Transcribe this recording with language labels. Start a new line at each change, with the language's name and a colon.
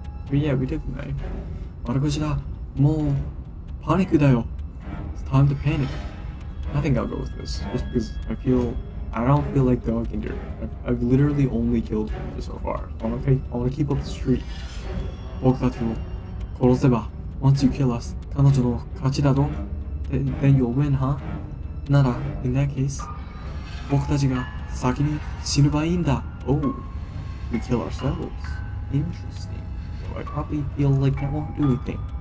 English: Yeah, we took the knife.
Japanese: 丸腰だ。もうパニックだよ。
English: It's time to panic. I think I'll go with this, just because I don't feel like dogging her. I've literally only killed her so far. I wanna keep up the streak.
Japanese: 僕たちを殺せば
English: once you kill us,
Japanese: 彼女の勝ちだぞ。
English: Then you'll win, huh?
Japanese: なら
English: in that case,
Japanese: 僕たちが先に死ねばいいんだ。
English: Oh, we kill ourselves. Interesting. So I probably feel like that won't do anything.